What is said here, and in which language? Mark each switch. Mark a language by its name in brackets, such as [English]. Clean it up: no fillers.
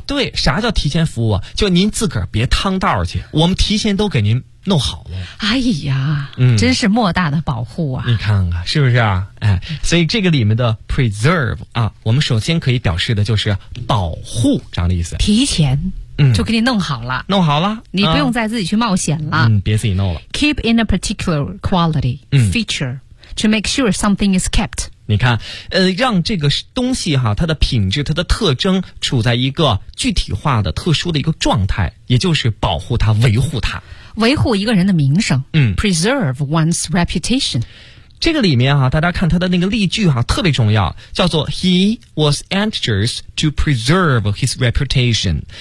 [Chinese] 对，啥叫提前服务啊，就您自个儿别趟道去，我们提前都给您弄好了。哎呀，真是莫大的保护啊。你看看是不是啊，哎，所以这个里面的 preserve 啊，我们首先可以表示的就是保护这样的意思。提前就给你弄好了。弄好了。你不用再自己去冒险了。别自己弄了。 [English] Keep in a particular quality, feature, to make sure something is kept. [Chinese] 你看，让这个东西哈，它的品质、它的特征处在一个具体化的、特殊的一个状态，也就是保护它、维护它，维护一个人的名声。 [English] Preserve one's reputation。 [Chinese] 这个里面哈，大家看它的那个例句哈，特别重要，叫做 [English] He was anxious to preserve his reputation。